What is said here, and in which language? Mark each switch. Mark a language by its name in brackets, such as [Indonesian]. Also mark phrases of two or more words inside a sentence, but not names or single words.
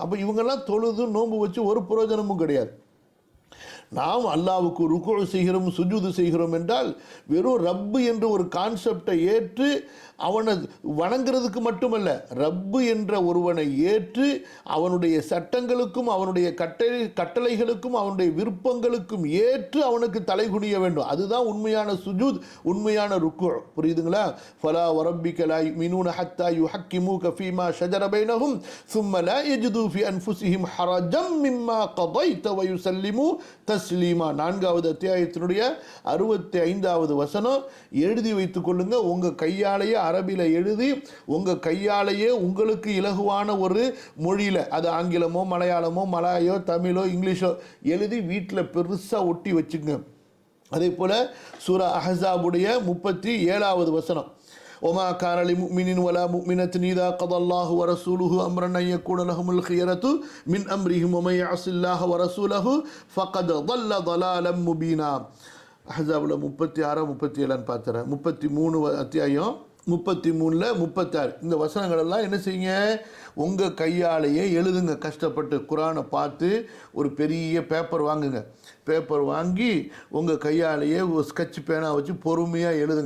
[Tamil] அப்போ இவங்கெல்லாம் தொழுது நோன்பு வச்சு ஒரு பிரயோஜனமும் கிடையாது. நாம் அல்லாவுக்கு ருக்கு செய்கிறோம், சுஜூது செய்கிறோம் என்றால் வெறும் ரப்பு என்ற ஒரு கான்செப்டை ஏற்று அவனை வணங்குறதுக்கு மட்டுமல்ல, ரப்பு என்ற ஒருவனை ஏற்று அவனுடைய சட்டங்களுக்கும் அவனுடைய கட்டளைகளுக்கும் அவனுடைய விருப்பங்களுக்கும் ஏற்று அவனுக்கு தலைகுனிய வேண்டும். அதுதான் உண்மையான சுஜூத், உண்மையான ருக்கு. [Arabic] புரியுதுங்களா? فلا وربك لا يؤمنون حتى يحكموك فيما شجر بينهم ثم لا يجدوا في أنفسهم حرجا مما قضيت ويسلموا தஸ்லீமா. [Tamil] 4வது அத்தியாயத்தினுடைய 65வது வசனம். எழுதி வைத்துக் கொள்ளுங்க. உங்கள் கையாலேயே அரபியில் எழுதி உங்கள் கையாலேயே உங்களுக்கு இலகுவான ஒரு மொழியில், அது ஆங்கிலமோ மலையாளமோ மலாயோ தமிழோ இங்கிலீஷோ எழுதி வீட்டில் பெருசாக ஒட்டி வச்சுங்க. அதே போல் சூரா அஹ்ஸாபுடைய 37வது வசனம். [Arabic] وما كان لمؤمن ولا مؤمنة إذا قضى الله ورسوله أمرا أن يكون لهم الخيرة من أمرهم ومن يعص الله ورسوله فقد ضل ضلالا مبينا. [Tamil] அஹ்ஸாபில் 36 37 பார்த்துறேன். 33 அத்தியாயம் 33 36 இந்த வசனங்கள் எல்லாம் என்ன செய்யுங்க? உங்கள் கையாலேயே எழுதுங்க. கஷ்டப்பட்டு குரானை பார்த்து ஒரு பெரிய பேப்பர் வாங்குங்க. பேப்பர் வாங்கி உங்கள் கையாலேயே ஒரு ஸ்கெட்ச் பேனா வச்சு பொறுமையாக எழுதுங்க.